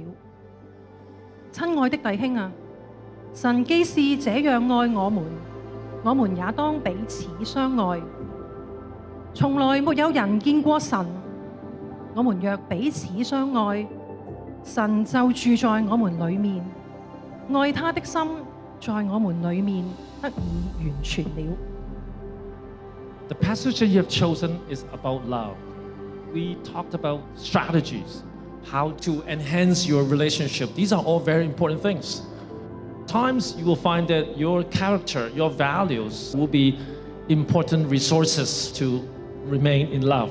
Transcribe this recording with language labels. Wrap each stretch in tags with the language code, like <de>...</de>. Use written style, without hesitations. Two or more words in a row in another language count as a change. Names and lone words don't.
<zh>親愛的弟兄啊，神既是這樣愛我們，我們也當彼此相愛。從來沒有人見過神，我們若彼此相愛，神就住在我們裏面，愛他的心在我們裏面得以完全了。</zh> <en>The passage that you have chosen is about love. We talked about strategies, how to enhance your relationship. These are all very important things. Times you will find that your character, your values will be important resources to remain in love.</en>